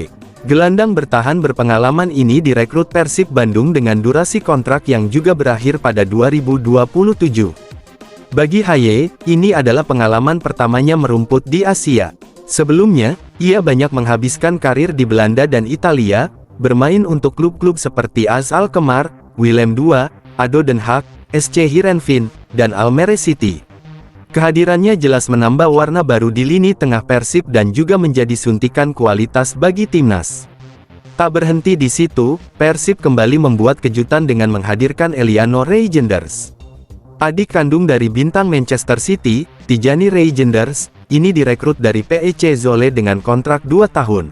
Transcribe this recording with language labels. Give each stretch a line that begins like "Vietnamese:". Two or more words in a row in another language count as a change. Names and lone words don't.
Indonesian: Gelandang bertahan berpengalaman ini direkrut Persib Bandung dengan durasi kontrak yang juga berakhir pada 2027. Bagi Haye, ini adalah pengalaman pertamanya merumput di Asia. Sebelumnya, ia banyak menghabiskan karir di Belanda dan Italia, bermain untuk klub-klub seperti AS Alkmaar, Willem II, ADO Den Haag, SC Heerenveen, dan Almere City. Kehadirannya jelas menambah warna baru di lini tengah Persib dan juga menjadi suntikan kualitas bagi timnas. Tak berhenti di situ, Persib kembali membuat kejutan dengan menghadirkan Eliano Reijenders. Adik kandung dari bintang Manchester City, Tijani Reijenders, ini direkrut dari PEC Zwolle dengan kontrak 2 tahun.